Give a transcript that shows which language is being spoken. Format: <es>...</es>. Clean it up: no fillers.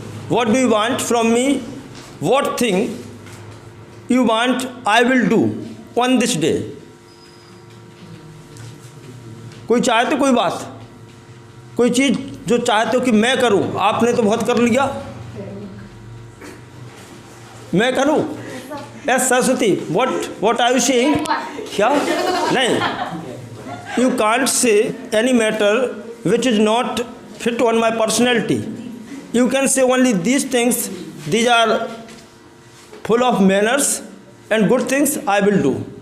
<en>What do you want from me? What thing you want I will do on this day?</en> <hi>कोई चाहते कोई बात, कोई चीज़ जो चाहते हो कि मैं करूं? आपने तो बहुत कर लिया, मैं करूं?</hi> <en>Yes Saraswati, what are you saying?</en> <hi>क्या नहीं,</hi> <en>You can't say any matter which is not fit on my personality. You can say only these things, these are full of manners and good things I will do.</en>